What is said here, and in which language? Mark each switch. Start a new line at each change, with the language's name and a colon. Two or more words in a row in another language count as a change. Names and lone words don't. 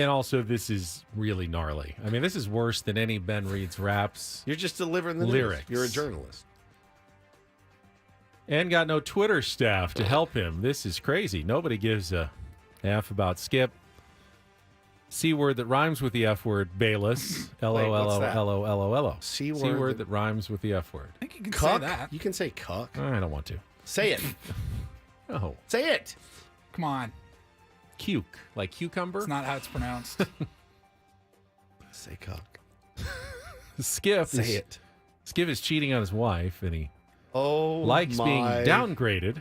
English: And also, this is really gnarly. I mean, this is worse than any Ben Reed's raps. You're just delivering the lyrics. News. You're a journalist. And got no Twitter staff to help him. This is crazy. Nobody gives a F about Skip. C word that rhymes with the F word, Bayless. L-O-L-O-L-O-L-O-L-O. C word that rhymes with the F word. I think you can Cuck? say that. You can say cuck. I don't want to. Say it. No. Say it. Come on. Cuke. Like cucumber? It's not how it's pronounced. Say cuck. Skip is cheating on his wife, and he likes being downgraded.